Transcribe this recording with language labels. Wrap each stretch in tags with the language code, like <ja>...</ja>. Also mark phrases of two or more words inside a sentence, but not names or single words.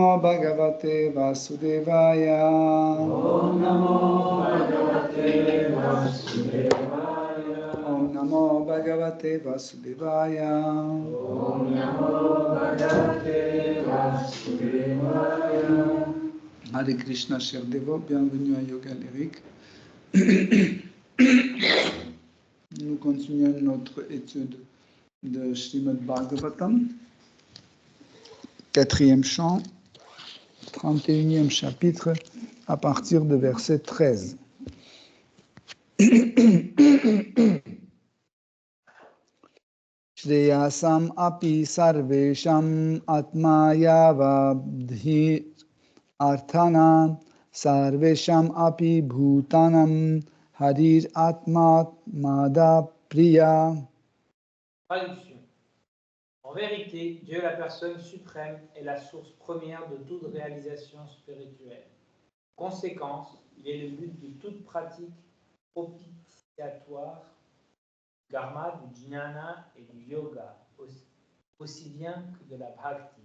<sa>Bhagavate Vasudevaya Om Namo Bhagavate Vasudevaya Om Namo Bhagavate Vasudevaya Om Namo Bhagavate Vasudevaya Hare Krishna,</sa> <fr>chers dévots, bienvenue à Yoga Lyrique. Nous continuons notre étude de Srimad Bhagavatam, 4e chant, 31e chapitre, à partir de verset 13.</fr> <sa>Shreyasam api sarvesham atmaya vabdhi arthanam sarvesham api bhutanam harir atma mada priya.</sa> <fr>Traduction. En vérité, Dieu, la personne suprême, est la source première de toute réalisation spirituelle. Conséquence, il est le but de toute pratique propitiatoire, du karma, du jnana et du yoga, aussi bien que de la bhakti.</fr>